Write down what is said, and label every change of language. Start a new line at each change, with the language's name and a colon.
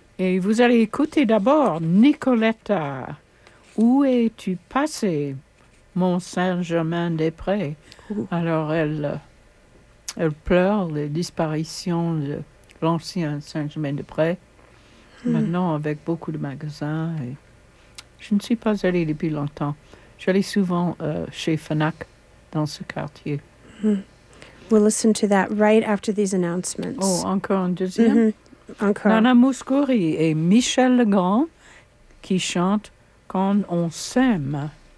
French: Et vous allez écouter d'abord Nicoletta. Où es-tu passé, mon Saint-Germain-des-Prés? Ooh. Alors elle pleure les disparitions de l'ancien Saint-Germain-des-Prés. Mm-hmm. Maintenant avec beaucoup de magasins, et je ne suis pas allée depuis longtemps. J'allais souvent chez Fnac dans ce quartier. Mm-hmm.
English: We'll listen to that right after these announcements.
French: Oh, encore un deuxième. Mm-hmm. Encore. Nana Mouskouri et Michel Legrand qui chantent Quand on s'aime.